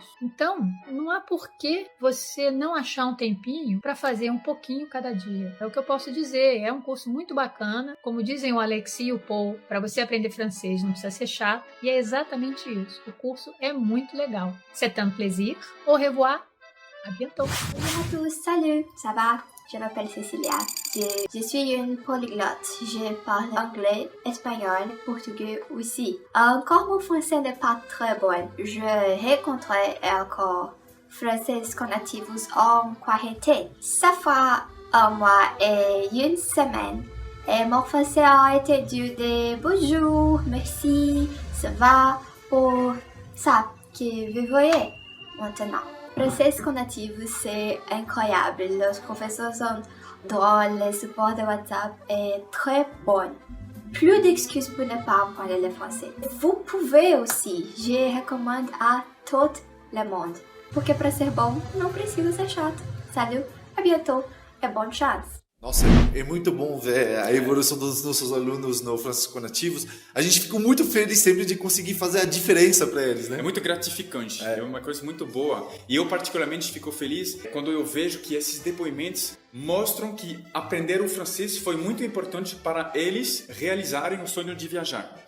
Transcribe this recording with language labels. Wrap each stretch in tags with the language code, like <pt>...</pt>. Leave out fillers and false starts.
<pt>Então, não há por que você não achar um tempinho para fazer um pouquinho cada dia. É o que eu posso dizer, é um curso muito bacana, como dizem o Alexis e o Paul, para você aprender francês não precisa ser chato, e é exatamente isso. O curso é muito legal.</pt> <fr>C'est un plaisir. Au revoir, à bientôt. Bonjour à tous, salut, ça va? Je m'appelle Cecilia. Je suis une polyglotte. Je parle anglais, espagnol, portugais aussi. Encore mon français n'est pas très bon. Je rencontré encore français nativos en quarantaine. Ça fait un mois et une semaine. Et mon français a été dû de bonjour, merci, ça va, pour ça que vous voyez. Maintenant, Français com Nativos, c'est incroyable. Les professeurs sont drôles, le support de WhatsApp est très bon. Plus d'excuses pour ne pas parler le français. Vous pouvez aussi, je recommande à tout le monde.</fr> <pt>Porque para ser bom, não precisa ser chato.</pt> <fr>Salut, à bientôt et bonne chance.</fr> <pt>Nossa, é muito bom ver a evolução dos nossos alunos no Francês com Nativos. A gente fica muito feliz sempre de conseguir fazer a diferença para eles, né? É muito gratificante, é uma coisa muito boa. E eu particularmente fico feliz quando eu vejo que esses depoimentos mostram que aprender o francês foi muito importante para eles realizarem o sonho de viajar.</pt>